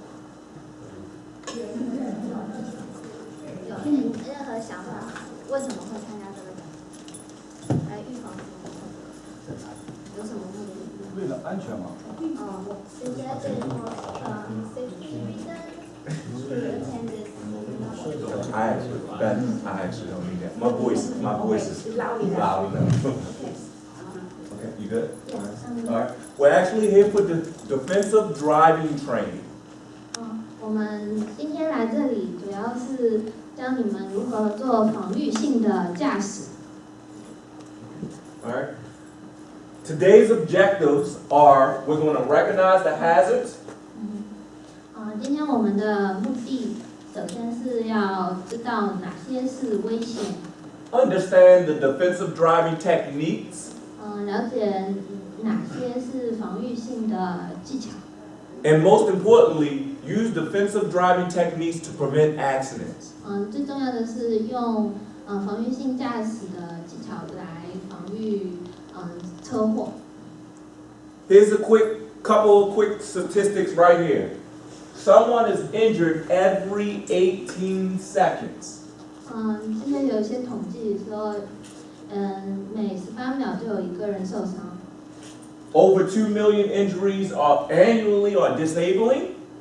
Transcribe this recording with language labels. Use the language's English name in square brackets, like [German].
[Chinese] 有任何想法吗？为什么会参加这个讲座？来预防什么？有什么目的？为了安全嘛。人家对说 [English] safety reason to attend this. I actually don't need that. My voice is loud enough. Okay, you good? Yeah. All right. We're actually here for the defensive driving training. [Chinese] 我们今天来这里主要是教你们如何做防御性的驾驶。 [English] All right. Today's objectives are we're going to recognize the hazards. [Chinese] 今天我们的目的，首先是要知道哪些是危险。 [English] Understand the defensive driving techniques. [Chinese] 了解哪些是防御性的技巧。 [English] And most importantly, use defensive driving techniques to prevent accidents. [Chinese] 最重要的是用防御性驾驶的技巧来防御车祸。 [English] Here's a couple of quick statistics right here. Someone is injured every 18 seconds. [Chinese] 现在有一些统计说，每18秒就有一个人受伤。 [English] Over 2 million injuries annually are disabling.